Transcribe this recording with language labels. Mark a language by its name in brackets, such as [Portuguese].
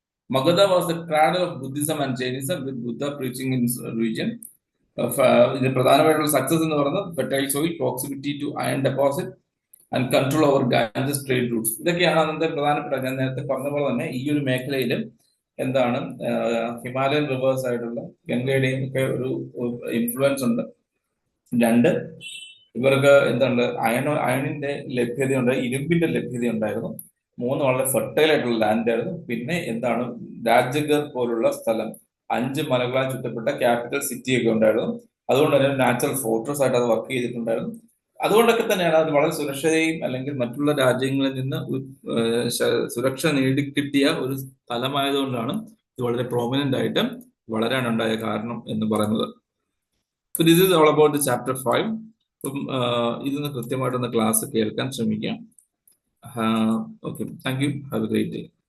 [English] Magadha was the cradle of Buddhism and Jainism, with Buddha preaching in region. [Malayalam] ഇതിന് പ്രധാനമായിട്ടുള്ള [English] success [Malayalam] എന്ന് പറയുന്നത് [English] Fertile soil, proximity to iron deposit and control over Ganges trade routes. [Malayalam] ഇതൊക്കെയാണ് അന്നത്തെ പ്രധാനപ്പെട്ട, ഞാൻ നേരത്തെ പറഞ്ഞ പോലെ തന്നെ ഈ ഒരു മേഖലയിലും എന്താണ് ഹിമാലയൻ റിവേഴ്സ് ആയിട്ടുള്ള ഗംഗയുടെയും ഒക്കെ ഒരു ഇൻഫ്ലുവൻസ് ഉണ്ട്. 2, ഇവർക്ക് എന്താണ് അയണിന്റെ ലഭ്യതയുണ്ട്, ഇരുമ്പിന്റെ ലഭ്യത ഉണ്ടായിരുന്നു. 3, വളരെ ഫെർട്ടൈൽ ആയിട്ടുള്ള ലാൻഡ് ആയിരുന്നു. പിന്നെ എന്താണ് രാജഗർ പോലുള്ള സ്ഥലം, 5 മലകളാൽ ചുറ്റപ്പെട്ട ക്യാപിറ്റൽ സിറ്റി ഒക്കെ ഉണ്ടായിരുന്നു. അതുകൊണ്ട് തന്നെ നാച്ചുറൽ ഫോർട്രസ് ആയിട്ട് അത് വർക്ക് ചെയ്തിട്ടുണ്ടായിരുന്നു. അതുകൊണ്ടൊക്കെ തന്നെയാണ് അത് വളരെ സുരക്ഷയും അല്ലെങ്കിൽ മറ്റുള്ള രാജ്യങ്ങളിൽ നിന്ന് സുരക്ഷ നേടിക്കിട്ടിയ ഒരു സ്ഥലമായതുകൊണ്ടാണ് ഇത് വളരെ പ്രോമിനന്റ് ആയിട്ട് വളരാനുണ്ടായ കാരണം എന്ന് പറയുന്നത്. [English] So this is all about chapter 5. [Malayalam] അപ്പം ഇതൊന്ന് കൃത്യമായിട്ടൊന്ന് ക്ലാസ് കേൾക്കാൻ ശ്രമിക്കാം. [English] Okay, thank you. Have a great day.